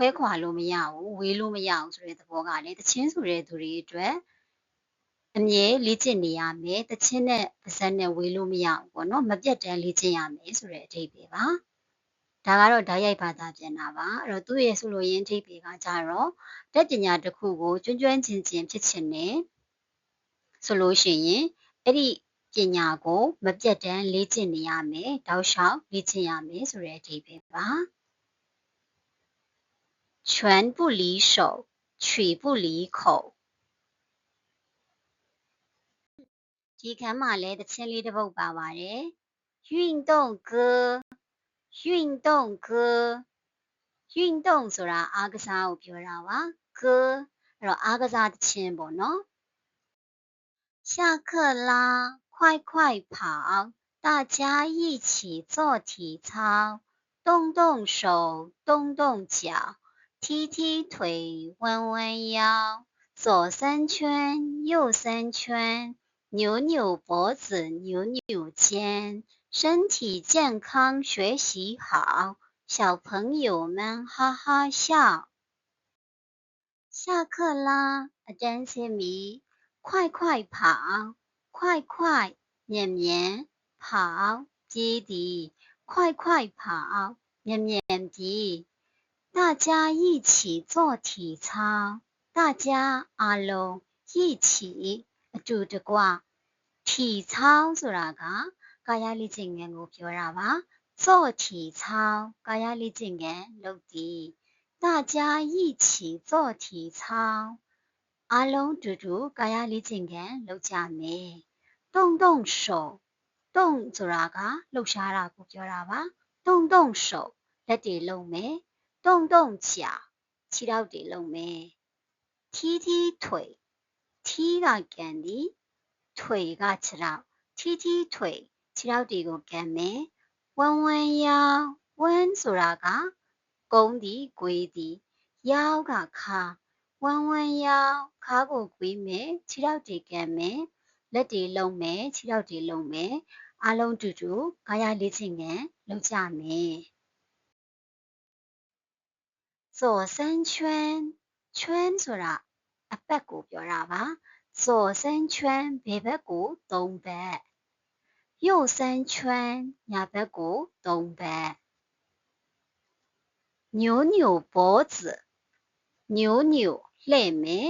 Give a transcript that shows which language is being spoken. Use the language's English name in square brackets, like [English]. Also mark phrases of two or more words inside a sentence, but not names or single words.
[Burmese] ခွာလို့မရဘူးဝေးလို့မရဘူးဆိုတဲ့သဘောကလေတချင်းဆိုတဲ့သူတွေအတွက်အမြဲလေ့ကျင့်နေရမယ်တချင်းနဲ့ပါဇက်နဲ့ဝေးလို့မရဘူးပေါ့နော်မပြတ်တမ်းလေ့ကျင့်ရမယ်ဆိုတဲ့အဓိပ္ပာယ်ပါဒါကတော့ဓာတ်ရိုက်ဘာသာပြန်တာပါအဲ့တော့သူ့ရဲ့ဆိုလိုရင်းအဓိပ္ပာယ်ကကြတော့တက်ပညာတစ်ခုကိုကျွမ်းကျွမ်းကျင်ဖြစ်ချင်တယ်ဆိုလို့ရှိရင်အဲ့ဒီပညာကိုမပြတ်တမ်းလေ့ကျင့်နေရမယ်တောက်လျှောက်လေ့ကျင့်ရမယ်ဆိုတဲ့အဓိပ္ပာယ်ပါ [Chinese] 全不离手曲不离口 [Burmese] ဒီခန်းမှာလည်းတချင်းလေးတစ်ပုဒ်ပါပါတယ် [Chinese] 运动歌运动歌运动 [Burmese] ဆိုတာအားကစားကိုပြောတာပါ歌အဲ့တော့အားကစားတချင်းပေါ့ [Chinese] နော်下课啦快快跑大家一起做体操动动手动动脚踢踢腿弯弯腰左三圈右三圈扭扭脖子扭扭肩身体健康学习好小朋友们哈哈笑下课啦 [Burmese] အတန်းဆင်းပြီ [Chinese] 快快跑快快 [Burmese] မြန်မြန်跑ပြေးသည် [Chinese] 快快跑 [Burmese] မြန်မြန်ပြေး [Chinese] 大家一起做体操大家 [Burmese] အားလုံး一起အတူတကွ体操ဆိုတာကကာယလေ့ကျင့်ခန်းကိုပြောတာပါ [Chinese] 做体操 [Burmese] ကာယလေ့ကျင့်ခန်းလုပ်သည် [Chinese] 大家一起做体操 [Burmese] အားလုံးတူတူကာယလေ့ကျင့်ခန်းလုပ်ကြမယ် [Chinese] 动动手动动 [Burmese] ဆိုတာကလှုပ်ရှားတာကိုပြောတာပါ [Chinese] 动动手 [Burmese] လက်တွေလှုပ်မယ် [Chinese] 动动脚 [Burmese] ခြေထောက်တွေ လှုပ်မယ် [Chinese] 踢踢腿踢 [Burmese] ကကန်ဒီ腿ကခြေထောက် [Chinese] 踢踢腿 [Burmese] ခြေထောက်တွေကိုကန်မယ် [Chinese] 弯弯腰弯 [Burmese] ဆိုတာကကုန်းဒီ၊ကွေးဒီ腰ကခါ [Chinese] 弯弯腰 [Burmese] ခါကိုကွေးမယ်ခြေထောက်တွေကန်မယ်လက်တွေလှုပ်မယ်ခြေထောက်တွေလှုပ်မယ်အားလုံးတူတူကာယလေ့ကျင့်ခန်းလုပ်ကြမယ် [Chinese] 左三圈圈 [Burmese] ဆိုတာအပတ်ကိုပြောတာပါ [Chinese] 左三圈 [Burmese] ဘယ်ဘက်ကို3ဘက် [Chinese] 右三圈 [Burmese] ညာဘက်ကို3ဘက် [Chinese] 扭扭脖子扭扭 [Burmese] လှည့်မယ်